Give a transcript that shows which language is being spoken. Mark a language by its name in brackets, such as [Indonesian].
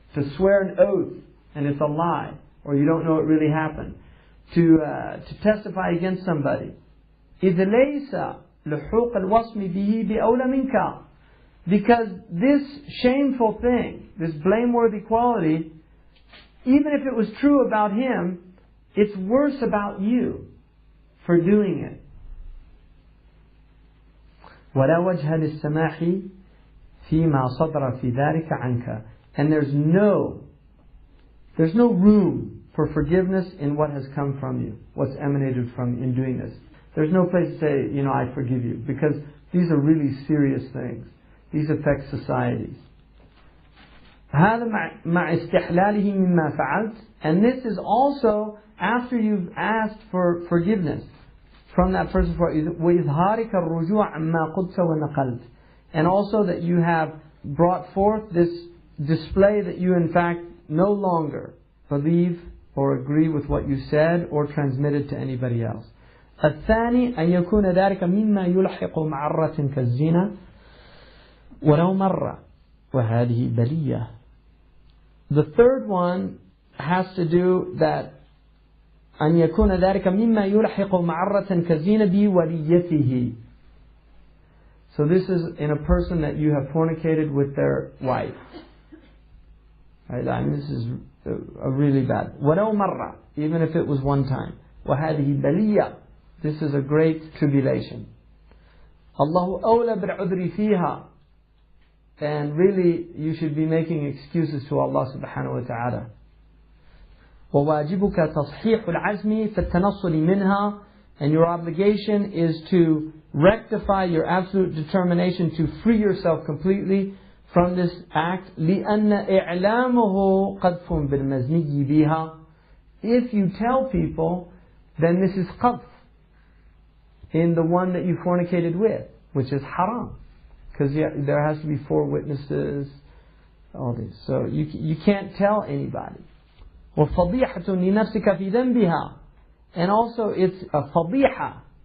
[English] To swear an oath and it's a lie, or you don't know it really happened. To testify against somebody. [Arabic] إذ ليس لحوق الوصم به بأولى منك. [English] Because this shameful thing, this blameworthy quality, even if it was true about him, it's worse about you for doing it. [Arabic] ولا وجه للسماح فيما صدر في ذلك عنك. [English] And there's no room for forgiveness in what has come from you, what's emanated from you in doing this. There's no place to say, I forgive you, because these are really serious things. These affect societies. [Arabic] هذا مع استحلاله مما فعلت, [English] and this is also after you've asked for forgiveness. from that person for [Arabic] وإظهارك الرجوع عما قلت ونقلت, [English] and also that you have brought forth this display that you in fact no longer believe or agree with what you said or transmitted to anybody else. [Arabic] الثاني أن يكون ذلك مما يلحق معرة كالزنا ولو مرة وهذه بلية. [English] The third one has to do that [Arabic] أن يكون ذلك مما يلحق معرة كالزنا بوليته. [English] So this is in a person that you have fornicated with their wife. Right? I mean, this is a really bad. [Arabic] ولو مرة, [English] even if it was one time. [Arabic] وهذه بلية. [English] This is a great tribulation. [Arabic] الله أولى بالعذر فيها. [English] And really, you should be making excuses to Allah subhanahu wa ta'ala. [Arabic] وواجبك تصحيح العزم في التنصل منها, [English] and your obligation is to rectify your absolute determination to free yourself completely from this act. [Arabic] لأن إعلامه قذف بالمزني بها. [English] If you tell people, then this is qadf in the one that you fornicated with, which is haram, because there has to be 4 witnesses, all this. So you can't tell anybody. [Arabic] وفضيحة لنفسك في ذنبها, [English] and also it's a fadiha.